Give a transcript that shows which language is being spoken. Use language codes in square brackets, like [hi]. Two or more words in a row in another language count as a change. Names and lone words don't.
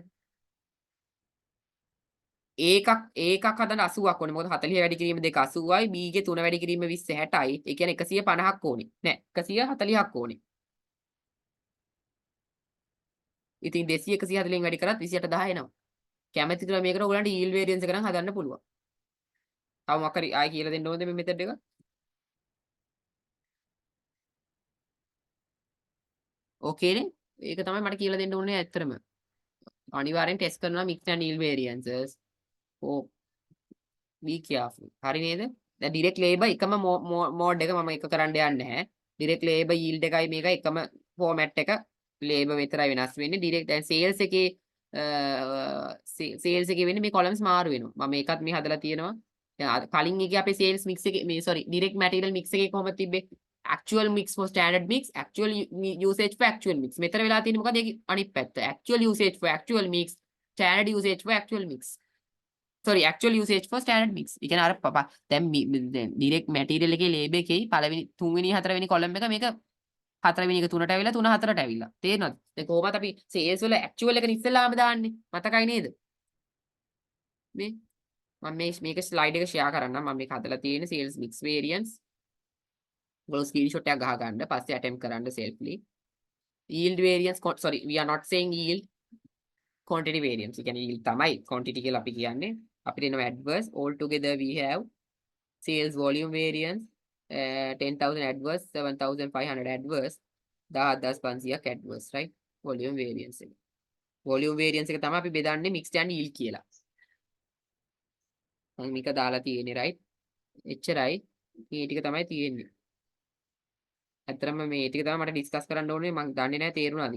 [si] ඒකක් හදන්න 80ක් ඕනේ. මොකද 40 වැඩි කිරීම 2 80යි, B ගේ 3 වැඩි කිරීම 20 60යි. ඒ කියන්නේ 150ක් ඕනේ. නෑ 140ක් ඕනේ. ඉතින් 200 140න් වැඩි කරත් 28000 එනවා. කැමැති තුන මේකට ඔයගලන්ට [en] yield variance [si] එක නම් හදන්න පුළුවන්. තව මොකක් හරි ආයෙ කියලා දෙන්න ඕනද මේ මෙතඩ් එක? ඕකේනේ. ඒක තමයි මට කියලා දෙන්න ඕනේ ඇත්තටම. අනිවාර්යෙන් ටෙස්ට් කරනවා [en] mixed and yield variances. ඕ be careful. [si] හරි නේද? දැන් [en] direct labor [si] එකම mode එක මම එක කරන්න යන්නේ නැහැ. [en] direct labor yield [si] එකයි මේක එකම format එක labor විතරයි වෙනස් වෙන්නේ. direct දැන් sales එකේ sales එකේ වෙන්නේ මේ columns මාරු වෙනවා. මම මේකත් මේ හදලා තියෙනවා. දැන් කලින් එකේ අපේ [en] sales mix [si] එකේ මේ [en] sorry direct material mix [si] එකේ කොහොමද තිබ්බේ? [en] actual mix for standard mix, actual usage for actual mix. [si] මෙතන වෙලා තියෙන්නේ මොකද? ඒක අනිත් පැත්ත. [en] actual usage for actual mix, standard usage for actual mix. sorry actual usage for standard mix. [si] ඒ කියන්නේ අර දැන් [en] direct material [si] එකේ label එකේ පළවෙනි 3 වෙනි 4 වෙනි column එක මේක 4 වෙනි එක 3ට ඇවිල්ලා 3 4ට ඇවිල්ලා. තේරෙනවද? දැන් කොහොමද අපි sales වල actual එක ඉස්සෙල්ලාම දාන්නේ? මතකයි නේද? මේ මම මේක slide එක share කරන්නම්. මම මේක හදලා තියෙන්නේ [en] sales mix variance. [si] ඔයගොල්ලෝ screenshot එකක් ගහ ගන්න. පස්සේ attempt කරන්න selfly. [en] yield variance sorry we are not saying yield quantity variance. [si] ඒ කියන්නේ yield තමයි quantity කියලා අපි කියන්නේ. අපිට එනවා adverse. [en] all together we have sales volume variance 10,000 adverse, 7,500 adverse, 10,500ක් adverse, right? volume variance [si] එක. [en] volume variance [si] එක තමයි අපි බෙදන්නේ [en] mixed and yield [si] කියලා. මම මේක දාලා තියෙන්නේ right? එච්චරයි. මේ ටික තමයි තියෙන්නේ. ඇත්තටම මේ ටික තමයි මට ඩිස්කස් කරන්න ඕනේ. මම දන්නේ නැහැ තේරුණාද